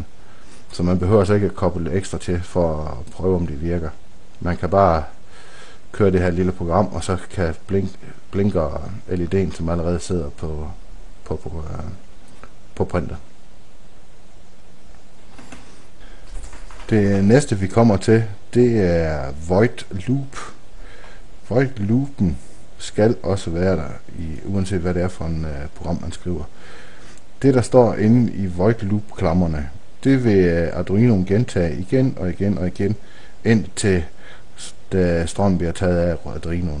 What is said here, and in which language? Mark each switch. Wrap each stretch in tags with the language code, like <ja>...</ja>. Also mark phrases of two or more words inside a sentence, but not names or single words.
<da>Så man behøver altså ikke at koble ekstra til for at prøve, om det virker. Man kan bare køre det her lille program, og så kan blinker LED'en, som allerede sidder på printer. Det næste, vi kommer til, det er</da> <en>void loop. Void loopen</en> <da>skal også være der, uanset hvad det er for en program, man skriver. Det, der står inde i</da> <en>void loop-</en> <da>klammerne, det vil Arduino gentage igen og igen, indtil strømmen bliver taget af Arduinoen.</da>